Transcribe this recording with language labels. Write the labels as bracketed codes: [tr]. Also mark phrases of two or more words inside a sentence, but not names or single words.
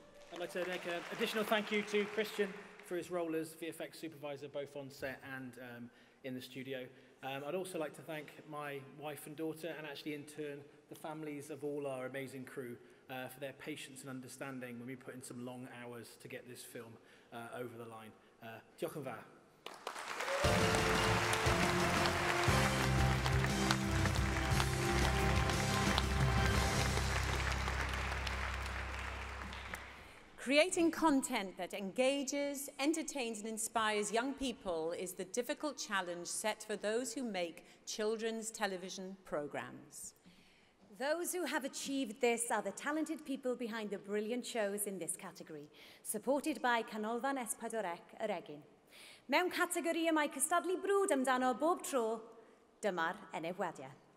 [en] I'd like to make an additional thank you to Christian for his role as VFX supervisor, both on set and in the studio. I'd also like to thank my wife and daughter, and actually in turn the families of all our amazing crew for their patience and understanding when we put in some long hours to get this film over the line. [cy] Diolch yn fawr. [en] Creating content that engages, entertains and inspires young people is the difficult challenge set for those who make children's television programs. Those who have achieved this are the talented people behind the brilliant shows in this category, supported by Canolfan S4C yr Egin. [cy] Mewn categori y mae cystadlu brwd amdano bob tro, dyma'r enebwadiad.